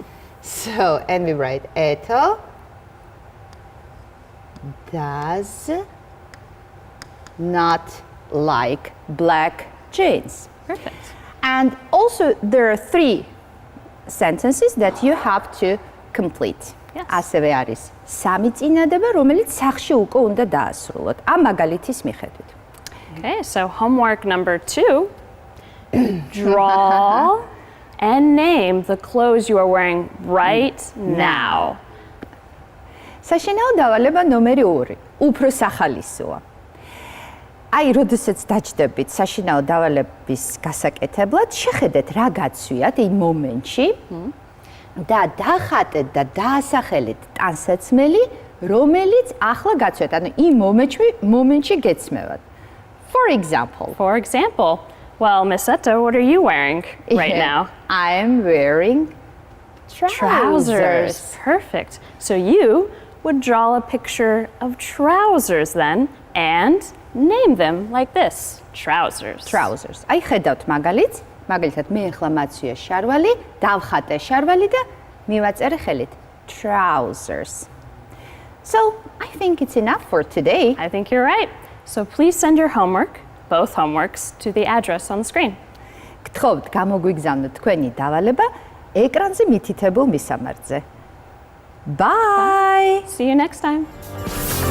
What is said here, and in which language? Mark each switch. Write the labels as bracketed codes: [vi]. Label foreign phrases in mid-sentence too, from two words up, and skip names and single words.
[en] So, and we write Eto does not like black jeans. Perfect. And also there are 3 sentences that you have to complete. [ka] ასევე არის 3 წინადადება, რომელიც სახლში უკვე უნდა დაასრულოთ. ამ მაგალითის მიხედვით. [en] Okay, so homework number 2. Draw and name the clothes you are wearing right now. [ka] საშინაო დავალება ნომერი 2. უფრო სახალისოა. აი, როდესაც დაჯდებით საშინაო დავალების გასაკეთებლად, შეხედეთ რა გაცვიათ იმ მომენტში და დახატეთ და დაასახელეთ ტანსაცმელი, რომელიც ახლა გაცვიათ, ანუ იმ მომენტში გეცმევათ. [en] For example, well, Miss Etta, what are you wearing right now? I am wearing trousers. Perfect. So you would draw a picture of trousers then and name them like this. Trousers. [ka] აი ხედავთ მაგალითად მე ახლა მაცვია შარვალი, დავხატე შარვალი და მივაწერე ხელით trousers. [en] So, I think it's enough for today. I think you're right. So please send your homework, both homeworks, to the address on the screen. [ka] გთხოვთ გამოგვიგზავნოთ თქვენი დავალება ეკრანზე მითითებულ მისამართზე. [en] Bye! See you next time.